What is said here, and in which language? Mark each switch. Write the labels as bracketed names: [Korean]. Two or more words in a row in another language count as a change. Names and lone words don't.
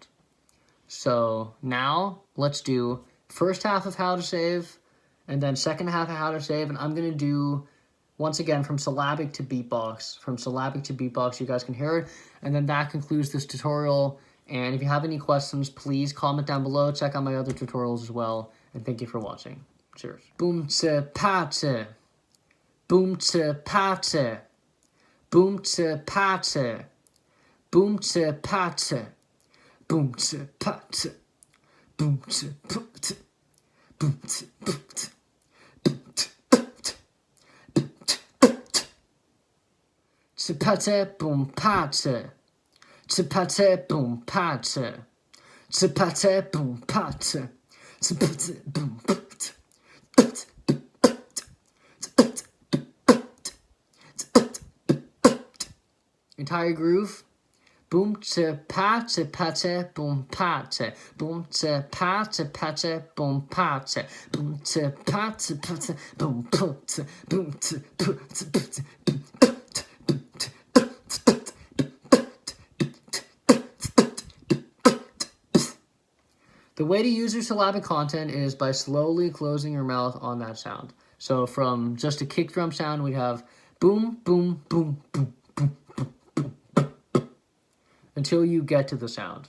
[English] So now let's do first half of how to save, and then second half of how to save. And I'm going to do... Once again, from syllabic to beatbox. From syllabic to beatbox, you guys can hear it. And then that concludes this tutorial. And if you have any questions, please comment down below. Check out my other tutorials as well. And thank you for watching. Cheers. Boom, tse, pa, tse. Boom, tse, pa, tse. Boom, tse, pa, tse. Boom, tse, pa, tse. Boom, tse, pa, tse. Boom, tse, pa, tse. Boom, tse, pa, tse. Tse, pa, tse, boom, pa, tse. Tse, pa, tse, boom, pa, tse. Tse, pa, tse, boom, pa, tse. Entire groove. Boom tse pa tse pa tse boom pa tse boom tse pa tse pa tse boom pa tse boom tse pa tse pa tse boom pa tse boom tse pa tse pa tse. The way to use your syllabic content is by slowly closing your mouth on that sound. So from just a kick drum sound, we have boom, boom, boom, boom, boom, boom, boom, boom, until you get to the sound.